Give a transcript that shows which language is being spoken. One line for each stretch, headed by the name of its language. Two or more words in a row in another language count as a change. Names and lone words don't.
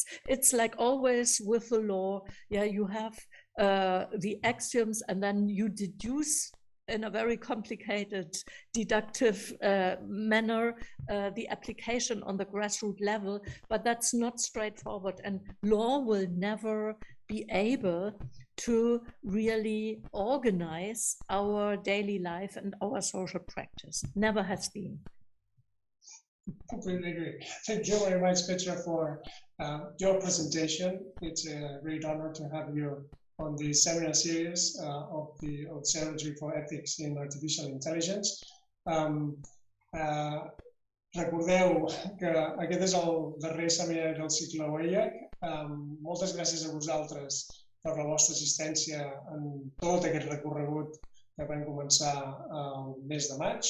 English: It's like always with the law, yeah, you have the axioms and then you deduce in a very complicated deductive manner the application on the grassroots level, but that's not straightforward, and law will never be able to really organize our daily life and our social practice. Never has been. Completely agree. Thank you very much, Petra, for your presentation. It's a great honor to have you on the seminar series of the Sociology for Ethics in Artificial Intelligence.
Catalan: Recordeu que aquest és el darrer seminari del cicle OEIAC. Moltes gràcies a vosaltres per la vostra assistència en tot aquest recorregut que vam començar el mes de maig.